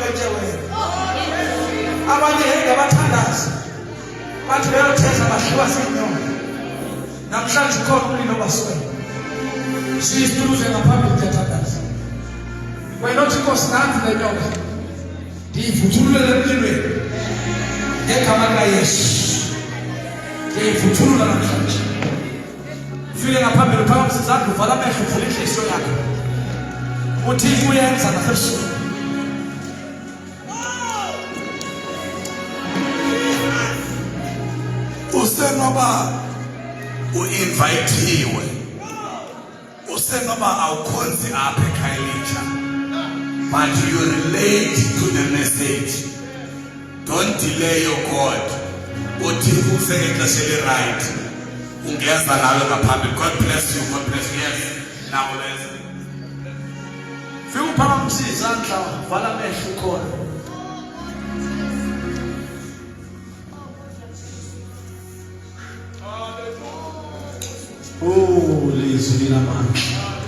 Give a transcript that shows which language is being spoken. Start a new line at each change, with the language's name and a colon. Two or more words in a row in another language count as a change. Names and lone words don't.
Xhosa: etshewele abanye henge abathandaza bathi beyothetha bahliwa zinyoka namhlanje khona umlilo baswele siyisiduze ngaphambili kuyathandaza wena othi Nkosi nanzi le nyoka ndiyivuthulule emlilweni ngegama likaYesu ndiyivuthulula namhlanje ufike ngaphambili uphakamisa izandla uvala amehlo uvula inhliziyo yakho uThixo uyenza nasebusuku usenoba uinvitiwe usenoba awukhonzi apha eKhayelitsha
English: but you relate to the message. Don't delay your God.
Xhosa: uThixo usengexesha eli-right ungeza nawe ngaphambili.
English: God bless you. God bless you. Yes, now let's
Xhosa: fika uphakamisa izandla uvala amehlo khona lizwi linamandla